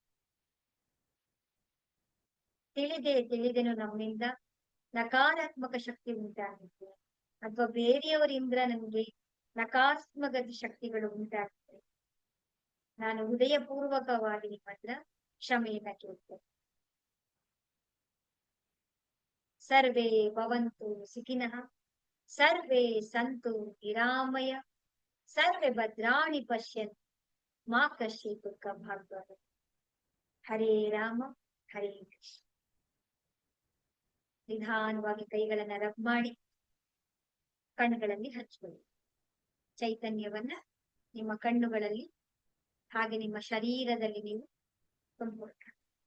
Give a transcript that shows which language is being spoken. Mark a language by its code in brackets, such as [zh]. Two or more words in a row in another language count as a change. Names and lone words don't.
[kn] ತಿಳಿದೇನು ನಮ್ಮಿಂದ ನಕಾರಾತ್ಮಕ ಶಕ್ತಿ ಉಂಟಾಗುತ್ತೆ ಅಥವಾ ಬೇರೆಯವರಿಂದ ನಮಗೆ ನಕಾರಾತ್ಮಕ ಶಕ್ತಿಗಳು ಉಂಟಾಗುತ್ತೆ. ನಾನು ಹೃದಯಪೂರ್ವಕವಾಗಿ ನಿಮ್ಮ ಹತ್ರ ಕ್ಷಮೆಯನ್ನ ಕೇಳ್ತೇನೆ. [sa] ಸರ್ವೇ ಭವಂತು ಸುಖಿನಃ, ಸರ್ವೇ ಸಂತು ನಿರಾಮಯ, ಸರ್ವೇ ಭದ್ರಾಣಿ ಪಶ್ಯಂತು ಮಾ ಕಶ್ಚಿತ್ ದುಃಖಂ ಭವೇತ್. ಹರೇ ರಾಮ ಹರೇ ಕೃಷ್ಣ. [kn] ನಿಧಾನವಾಗಿ ಕೈಗಳನ್ನ ರಬ್ ಮಾಡಿ ಕಣ್ಣುಗಳಲ್ಲಿ ಹಚ್ಕೊಳ್ಳಿ. ಚೈತನ್ಯವನ್ನ ನಿಮ್ಮ ಕಣ್ಣುಗಳಲ್ಲಿ ಹಾಗೆ ನಿಮ್ಮ ಶರೀರದಲ್ಲಿ ನೀವು ತುಂಬಿಕೊಳ್ಳಿ.